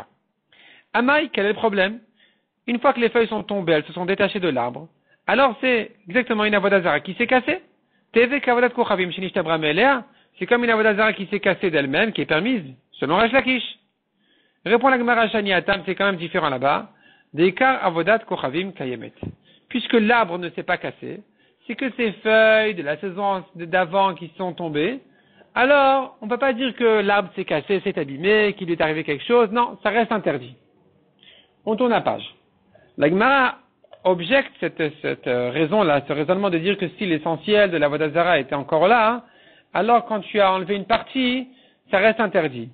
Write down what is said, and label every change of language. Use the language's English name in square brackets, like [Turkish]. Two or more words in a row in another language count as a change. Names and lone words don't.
[French] Amai, quel est le problème? Une fois que les feuilles sont tombées, elles se sont détachées de l'arbre, alors c'est exactement une Avodazara qui s'est cassée. [Hebrew] Tevek avodat kochavim shenishtabra me'elea, [French] c'est comme une avodazara qui s'est cassée d'elle-même, qui est permise, selon Resh Lakish. Répond la Gemara [Hebrew] Shani Atam, [French] c'est quand même différent là-bas. [Hebrew] Deikar avodat kochavim kayemet. [French] Puisque l'arbre ne s'est pas cassé, c'est que ces feuilles de la saison d'avant qui sont tombées, alors on ne peut pas dire que l'arbre s'est cassé, s'est abîmé, qu'il lui est arrivé quelque chose. Non, ça reste interdit. On tourne la page. La Gemara objecte cette raison-là, ce raisonnement de dire que si l'essentiel de la Vodazara était encore là, alors quand tu as enlevé une partie, ça reste interdit.